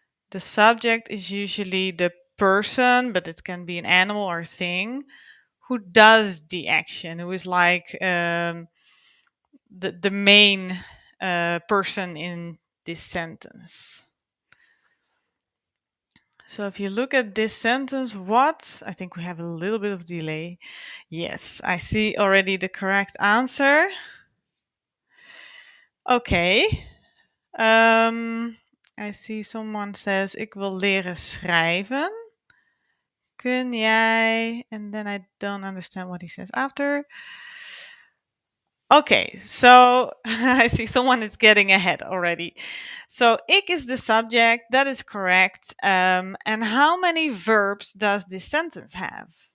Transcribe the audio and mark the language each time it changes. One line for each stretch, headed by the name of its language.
English: The subject is usually the person, but it can be an animal or thing who does the action, who is like the main person in this sentence. So if you look at this sentence, I think we have a little bit of delay. Yes, I see already the correct answer. Okay. I see someone says,
Dutch: ik wil leren schrijven. Kun jij?
English: And then I don't understand what he says after. Okay, so I see someone is getting ahead already. So ik is the subject, that is correct. And how many verbs does this sentence have?